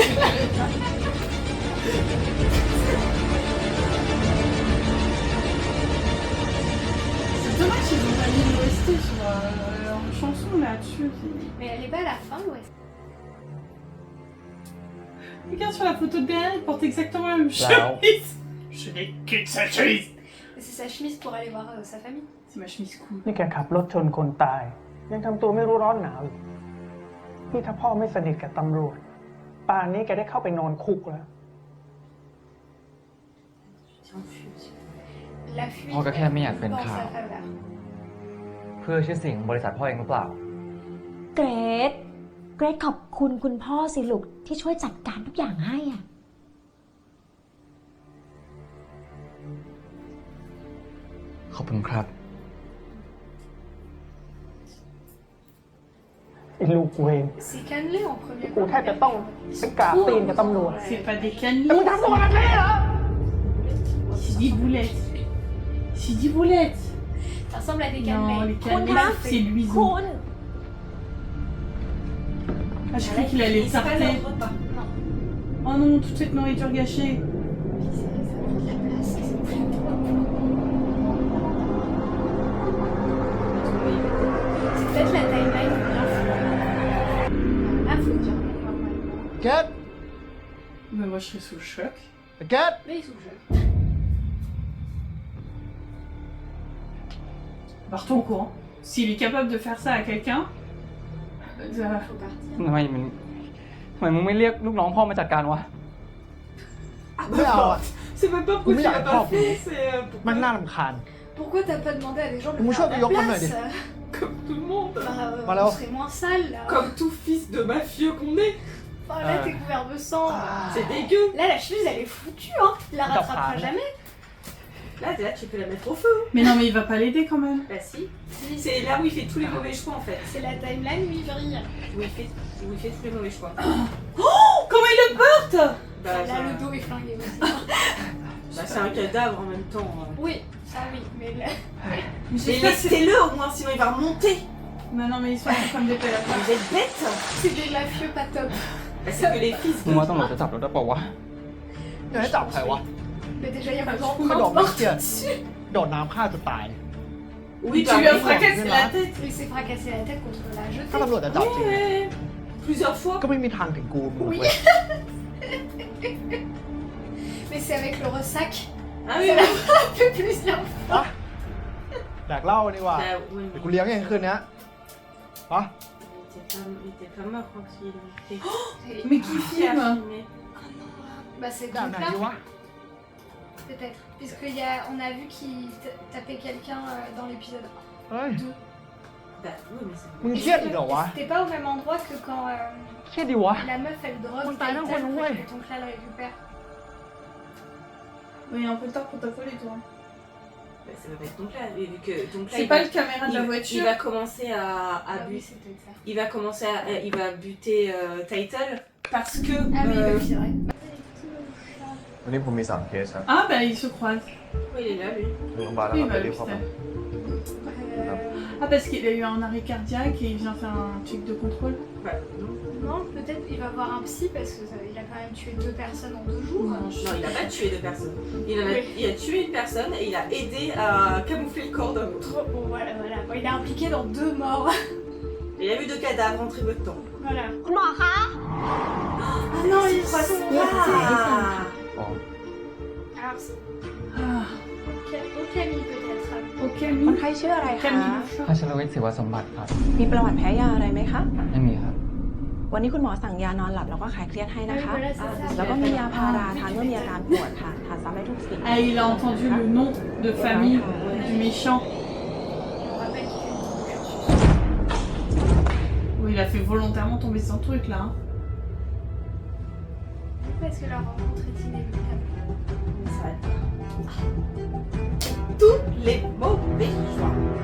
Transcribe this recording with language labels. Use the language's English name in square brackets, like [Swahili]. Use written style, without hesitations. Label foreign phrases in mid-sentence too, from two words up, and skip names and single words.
[French] C'est dommage qu'ils ont pas mis l'OST sur leur chanson là-dessus. Mais elle est pas à la fin, ouais. Regarde sur la photo de derrière, il porte exactement la même Wow. chemise. Je n'ai qu'une seule chemise. Et c'est sa chemise pour aller voir sa famille. C'est ma chemise cool. [Thai] นี่แกขับรถชนคนตาย ยังทำตัวไม่รู้ร้อนหนาวอีกนี่ถ้าพ่อไม่สนิทกับตำรวจป่านนี้แกได้เข้าไปนอนคุกแล้ว [French] La fuite [Thai] พ่อก็แค่ไม่อยากเป็น [French] dans [Thai] ข่าว [French] sa faveur. [Thai] เพื่อชื่อเสียงของบริษัทพ่อเองหรือเปล่า เกรดขอบคุณคุณพ่อสิลูกที่ช่วยจัดการทุกอย่างให้อ่ะ ขอบคุณครับ ไอ้ลูกเวร [French] C'est cannelé en premier [Thai] กูแทบจะต้องไปกราบตีนกับตำรวจ [French] C'est pas des [Thai] แต่มึง [French] cannelés. [Thai] ทำตัวแบบนี้เหรอ [French] C'est des boulettes. C'est des boulettes. Ça ressemble à des Non, cannelés. les cannelés, c'est l'huile. [Thai] คุณ [French] Ah, je croyais qu'il allait C'est pas tarter. leur repas. Oh non, toute cette nourriture gâchée. C'est peut-être la timeline bien faite. Là, faut dire normalement. [Thai] เกต [French] Mais moi, je serais sous le choc. [Thai] เกต [French] Mais ils sont jeunes. Partons au courant. S'il est capable de faire ça à quelqu'un... Faut partir. [Thai] ทำไมมึงไม่เรียกลูกน้องพ่อมาจัดการวะ ไม่เอาอ่ะ [French] C'est même pas pourquoi tu l'as pas fait, c'est... [Thai] มันน่ารำคาญ [French] Pourquoi t'as pas demandé à des gens de Moi, le faire je à veux ta dire, place? Comme tout le monde. Voilà. On serait moins sale là. Comme tout fils de mafieux qu'on est. Enfin, là, t'es couvert de sang. C'est dégueu. Là, la chemise, elle est foutue, hein. Il la rattrapera jamais. Là, tu peux la mettre au feu. Mais non, mais il va pas l'aider quand même. Bah si. C'est là où il fait tous les mauvais choix en fait. C'est la timeline où il vrille. Où il fait tous les mauvais choix. Comment il le porte? Bah, Là, le dos est flingué aussi. bah, c'est un cadavre en même temps. Oui, ça oui, mais là... Mais laissez-le au moins, sinon il va remonter. Non, non, mais ils sont comme des pelles. Vous êtes bêtes. C'est des mafieux pas top. Bah, c'est que les fils [Thai] มึงว่าตำรวจจะจับเราได้เปล่าวะ จะให้จับใครวะ [French] Mais déjà, il y a pas [Thai] กระโดด [French] grand [Thai] น้ำ [French] mort [Thai] เกียร์ [French] dessus. [Thai] โดดน้ำฆ่าจะตาย [French] Oui, Tu lui as fracassé la tête. Il s'est fracassé la tête contre la [Thai] ถ้าตำรวจ [French] jetée. [Thai] จะจับจริง [French] Ouais. Plusieurs fois. [Thai] ก็ไม่มีทางถึงกูมึง [French] Oui. [Thai] เว้ย [French] Mais c'est avec le ressac. Ah oui, Ça oui. l'a frappé plusieurs fois. [Thai] อะแดกเหล้าดีกว่า [French] Bah, oui, [Thai] เดี๋ยวกูเลี้ยงเองคืนเนี้ยปะ [French] était pas mort quand il était. Mais qui Qui a filme filmé. Bah c'est [Thai] ด่าน [French] donc [Thai] ไหน [French] là, [Thai] วะ [French] peut-être. On a vu qu'il tapait quelqu'un dans l'épisode [Thai] เฮ้ย [French] 2. Bah oui, mais c'est. [Thai] มึงเครียดอีกเหรอวะ [French] C'était pas au même endroit que quand [Thai] เครียดดิวะ [French] la meuf elle drogue On t'a Titan, un ouais. et donc là elle récupère. Oui, un peu tard pour t'affoler, toi. Bah, ça va pas être donc là, vu que donc là. C'est il pas va- le caméra de la il voiture. va commencer à Ah oui, buter. c'est peut-être ça. Il va commencer à. Il va buter Title parce que. Ah oui, euh, c'est vrai. [Thai] วันนี้ผมมี3เคสครับ [French] Ah, bah, ils se croisent. oui, il est là, lui. [Thai] โรงพยาบาลแล้ว [French] Oui, [Thai] ครับ [French] bah, [Thai] ไปรีบเข้าไป [French] Ah, parce qu'il a eu un arrêt cardiaque et il vient faire un check de contrôle. Bah, non. Non, peut-être il va voir un psy parce que il a quand même tué 2 personnes en 2 jours. Non, il a pas tué 2 personnes. Oui. Il a tué une personne et il a aidé à camoufler le corps d'un autre. Bon, voilà. Bon, il est impliqué dans 2 morts. Il a vu 2 cadavres en très peu de temps. Voilà. [Thai] คุณหมอคะ [French] Ah non, il croit son bras. [Thai] อ๋อ [French] Alors, c'est Ah, Camille peut-être. ok, [Thai] คนไข้ชื่ออะไรคะ [French] Camille. [Thai] พัชรวิทย์ศิวสมบัติครับ มีประวัติแพ้ยาอะไรไหมคะ ไม่มีครับ วันนี้คุณหมอสั่งยานอนหลับแล้วก็คลายเครียดให้นะคะ [French] Voilà, c'est ça. [Thai] แล้วก็มียาพาราทานเมื่อมีอาการปวดค่ะ ทานซ้ำได้ทุก4 [French] Ah, il a entendu le nom de famille du méchant. On rappelle qu'il fait une tuberculose. Oui, il a fait volontairement tomber son truc là. Hein. Parce que leur rencontre est inévitable. Ça va être- Tous les mauvais choix.